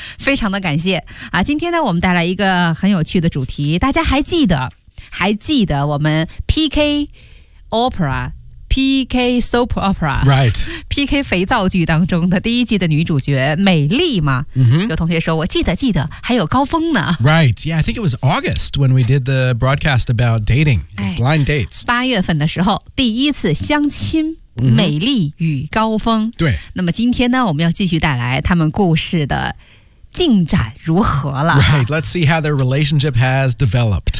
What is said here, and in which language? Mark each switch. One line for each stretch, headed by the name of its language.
Chinese: 非常的感谢啊。今天呢我们带来一个很有趣的主题，大家还记得我们 PK OperaPK Soap Opera
English: Right
Chinese: PK 肥皂剧当中的第一季的女主角美丽嘛、
English: mm-hmm.
Chinese: 有同学说我记得还有高峰呢。
English: Right Yeah I think it was August when we did the broadcast about dating、blind dates
Chinese: 八月份的时候第一次相亲、mm-hmm. 美丽与高峰。对，那么今天呢我们要继续带来他们故事的进展如何了。
English: Right Let's see how their relationship has developed.